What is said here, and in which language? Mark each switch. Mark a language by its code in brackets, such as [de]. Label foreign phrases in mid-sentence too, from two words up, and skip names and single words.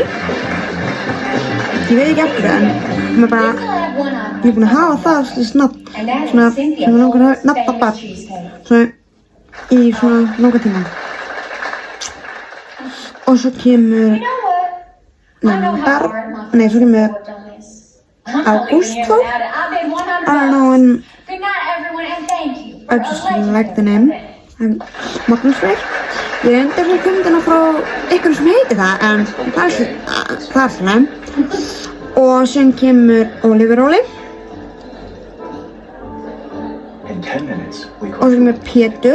[is] Ég veit ekki eftir það, en ég er búin að hafa það nafn, svona, sem langar að hafa nafn á barn, svona, í svona langa tíma. Og svo kemur, svo kemur Ágúst Þór. [en] I don't know, and I just like the name. [is] Magnús Freyr. Ég reyndi að koma hérna frá ykkur sem heitir það, en það er svona. Og sem kemur Ólafur Óli. Og sem kemur Pétur.